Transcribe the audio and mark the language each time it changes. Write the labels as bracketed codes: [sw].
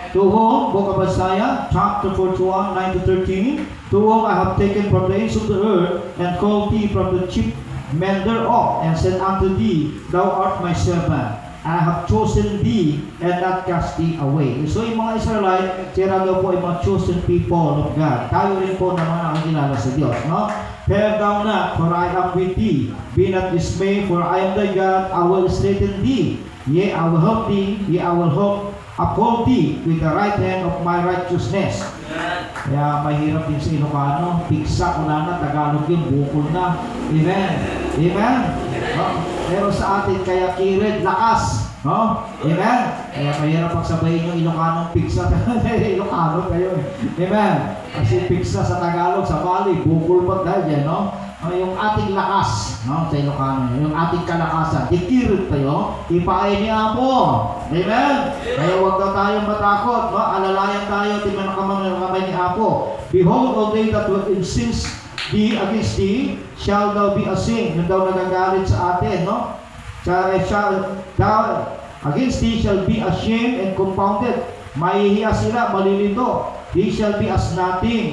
[en] To whom, Book of Isaiah, chapter 41, 9-13, to whom I have taken from the ends of the earth, and called thee from the chief men thereof, and said unto thee, thou art my servant. I have chosen thee and not cast thee away. [tl] So yung mga Israelite, sila daw po ay mga chosen people of God. Tayo rin po naman ang kilala sa Diyos, no? [en] Fear thou not, for I am with thee. Be not dismayed, for I am thy God. I will strengthen thee. Yea, I will help thee. Yea, I will uphold thee with the right hand of my righteousness. [tl] Kaya mahirap din sa Ilocano. Pigsa, wala na. Tagalog yun, bukol na. Amen. Amen. No? Pero sa atin, kaya kirid, lakas. No? Amen. Kaya mahirap pagsabayin yung Ilocano, pigsa. Ilocano kayo eh. Amen. Kasi pigsa sa Tagalog, sa Bali, bukol pa dahil yan, no? Yung ating lakas, no? Sa Ilocano, yung ating kalakasan. [ilo] Ikirid tayo, ipaay ni Apo. Amen. [tl] Kaya huwag daw tayong matakot, no? Alalayan tayo, tingnan ang kamay ni Apo. [en] Behold, all they that will incense thee against thee, shall thou be ashamed. Yung daw nagagalit sa atin, no? Shall thou against thee shall be ashamed and confounded. Mahihiya sila, malilito. They shall be as nothing.